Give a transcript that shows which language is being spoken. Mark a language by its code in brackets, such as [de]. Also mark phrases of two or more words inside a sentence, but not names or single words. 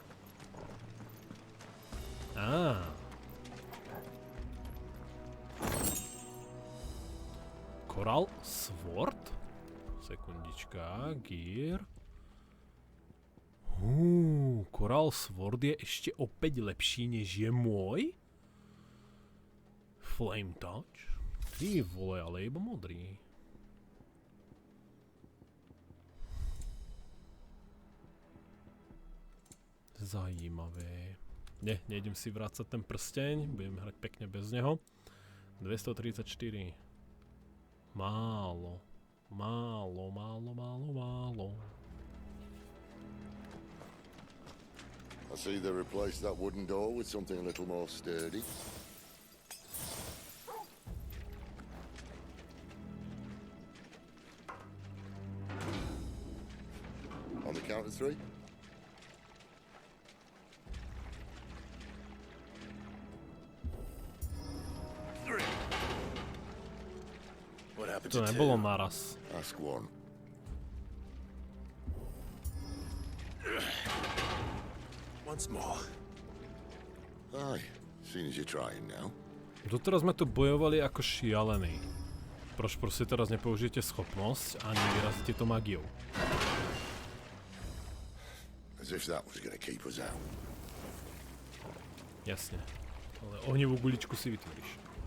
[sk] Coral Sword? Sekundička, gear. Coral Sword je ešte opäť lepší, než je môj? Flame Touch? [cs] Ty vole, [sk] ale iba modrý. [cs] Zajímavé. [sk] Ne, nejdem si vrácať ten prsteň, budem hrať pekne bez neho. 234. Málo. Málo. [en] I see they replaced that wooden door with something a little more sturdy. On the count of 3. [sk] To nebolo naraz. [en] Ask one. Once more. Aye, seen as you're trying now. [sk] Doteraz sme tu bojovali ako šialení. Proč proste teraz nepoužijete schopnosť a nevyrazíte to magiou? [en] As if that was gonna keep us out. [sk] Jasne. Ale ohnivú guličku si vytvoríš.